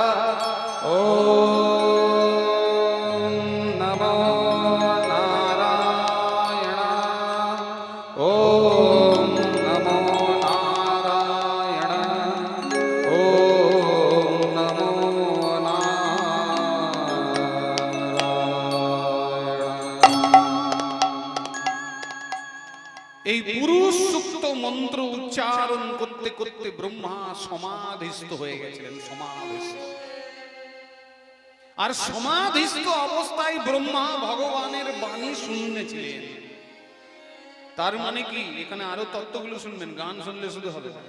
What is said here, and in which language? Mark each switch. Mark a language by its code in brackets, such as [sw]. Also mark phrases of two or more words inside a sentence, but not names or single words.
[sa] ॐ नमो नारायण, ॐ नमो नारायण, ॐ नमो नारायण। [bn] এই পুরুষ সুক্ত মন্ত্র উচ্চারণ করতে করতে ব্রহ্মা সমাধিস্থ হয়ে গেছিলেন। সমাধিস্থ, আর সমাধিস্থ অবস্থায় ব্রহ্মা ভগবানের বাণী শুনেছিলেন। তার মানে কি, এখানে আরো তত্ত্বগুলো শুনবেন, গান শুনলে শুধু হবে না।